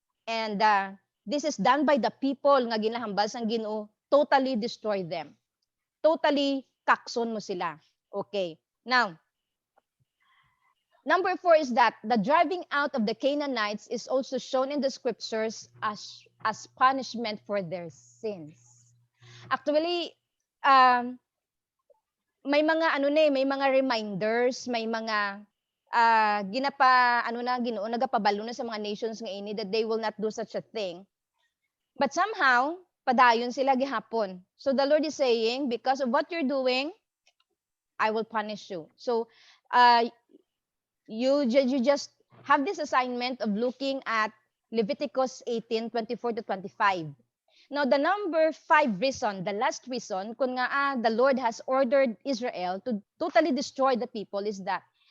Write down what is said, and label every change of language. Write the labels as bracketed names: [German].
[English] And this is done by the people [Hiligaynon] nga ginahambal sang Ginoo, [English] totally destroy them. [Hiligaynon] Totally kakson mo sila. [English] Okay. Now, number 4 is that the driving out of the Canaanites is also shown in the scriptures as punishment for their sins. [Hiligaynon] Actually, may mga may mga reminders, may mga Ginoo nagapabalo na sa mga nations nga ini [English] that they will not do such a thing. But somehow, [Hiligaynon] padayon sila gihapon. [English] So the Lord is saying, because of what you're doing, I will punish you. So you just have this assignment of looking at Leviticus 18:24 to 25. Now, the number 5 reason, the last reason, kung nga the Lord has ordered Israel to totally destroy the people is that